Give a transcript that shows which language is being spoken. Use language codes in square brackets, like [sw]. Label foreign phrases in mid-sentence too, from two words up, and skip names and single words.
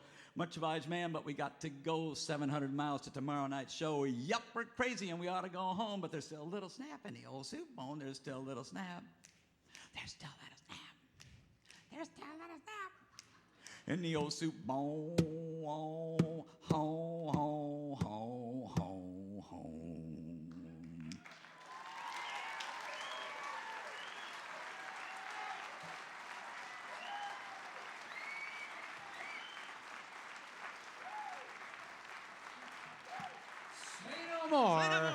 [en] Much obliged, man, but we got to go 700 miles to tomorrow night's show. Yup, we're crazy and we ought to go home, but there's still a little snap in the old Soupbone. There's still a little snap. There's still a little snap. There's still a little snap in the old Soupbone. Ho, ho, ho, ho, ho. More.